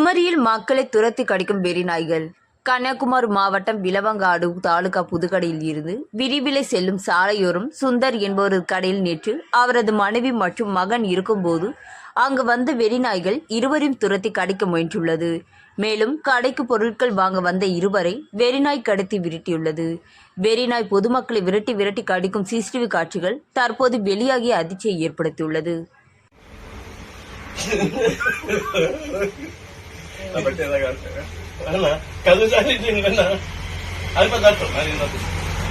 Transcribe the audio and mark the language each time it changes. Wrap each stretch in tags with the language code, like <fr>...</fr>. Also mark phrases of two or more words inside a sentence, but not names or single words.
<ta>குமரியில் மக்களை துரத்தி கடிக்கும் வெறி நாய்கள். கன்னியாகுமரி மாவட்டம் விலவங்காடு தாலுகா புதுக்கடையில் இருந்து விரிவிலை செல்லும் சாலையோரம் சுந்தர் என்பவரது கடையில் நேற்று அவரது மனைவி மற்றும் மகன் இருக்கும்போது அங்கு வந்த வெறிநாய்கள் இருவரையும் துரத்தி கடிக்க முயன்றுள்ளது. மேலும் கடைக்கு பொருட்கள் வாங்க வந்த இருவரை வெறிநாய் கடத்தி விரட்டியுள்ளது. வெறிநாய் பொதுமக்களை விரட்டி விரட்டி கடிக்கும் சிசிடிவி காட்சிகள் தற்போது வெளியாகி அதிர்ச்சியை ஏற்படுத்தியுள்ளது.</ta> <ms>Apa cerita kan? Karena kalau saya di sini kan, apa datang hari itu?</ms>